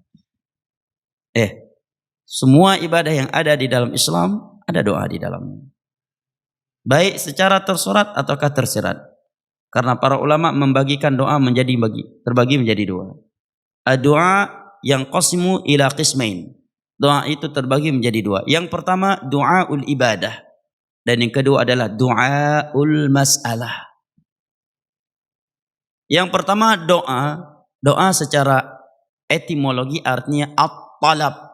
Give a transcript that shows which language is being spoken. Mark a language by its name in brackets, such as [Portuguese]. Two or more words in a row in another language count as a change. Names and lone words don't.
[Indonesian] Semua ibadah yang ada di dalam Islam ada doa di dalamnya. Baik secara tersurat ataukah tersirat. Karena para ulama membagikan doa terbagi menjadi dua. Doa yang [Arabic] قسم إلى قسمين. [Indonesian] Doa itu terbagi menjadi dua. Yang pertama [Arabic] دعاء العبادة, [Indonesian] dan yang kedua adalah [Arabic] دعاء المسألة. [Indonesian] Yang pertama doa secara etimologi artinya at-talab.